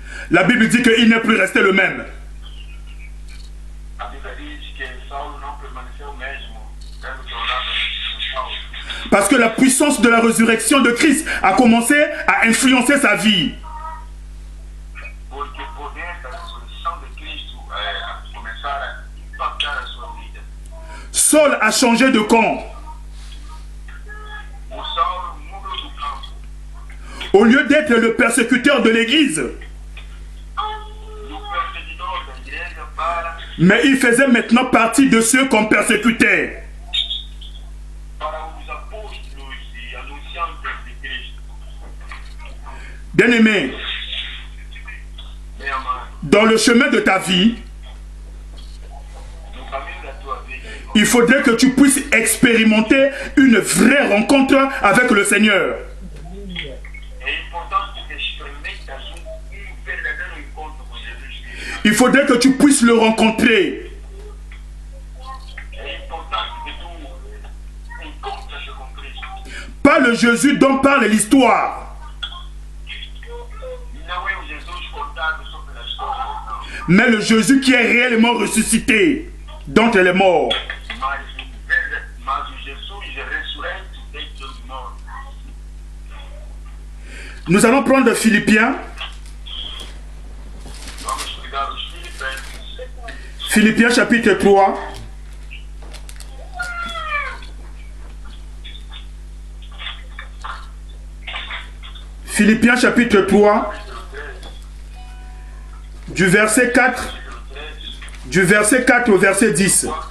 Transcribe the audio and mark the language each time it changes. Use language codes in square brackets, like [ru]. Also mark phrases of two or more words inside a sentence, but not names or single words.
[fr] La Bible dit qu'il n'est plus resté le même. [pt] A Bíblia diz que Saulo não permaneceu o mesmo dentro do lado de Saulo. [fr] Parce que la puissance de la résurrection de Christ a commencé à influencer sa vie. [pt] Porque o poder da ressurreição de Cristo começar a impactar a sua vida. [fr] Saul a changé de camp. [pt] O Saulo mudou do campo. [fr] Au lieu d'être le persécuteur de l'Église, [pt] Do perseguidor da igreja para [fr] mais il faisait maintenant partie de ceux qu'on persécutait. [pt] os apóstolos e anunciantes de Cristo. [fr] Bien-aimé, [pt] Meu amado, [fr] dans le chemin de ta vie, [pt] no caminho da tua vida, [fr] il faudrait que tu puisses expérimenter une vraie rencontre avec le Seigneur. [pt] é importante que experimentas verdadeiro encontro com Jesus Cristo. [fr] Il faudrait que tu puisses le rencontrer. [pt] É importante que tu encontres com Cristo. [fr] Pas le Jésus dont parle l'histoire, [pt] Não é o Jesus contado só pela história, não. [fr] mais le Jésus qui est réellement ressuscité d'entre les morts. [pt] Mas o Jesus é ressurreto dentre os mortos. [fr] Nous allons prendre Philippiens, [pt] Vamos pegar os Filipenses, [fr] Philippiens chapitre 3. Philippiens chapitre 3, du verset 4, du verset 4 au verset 10.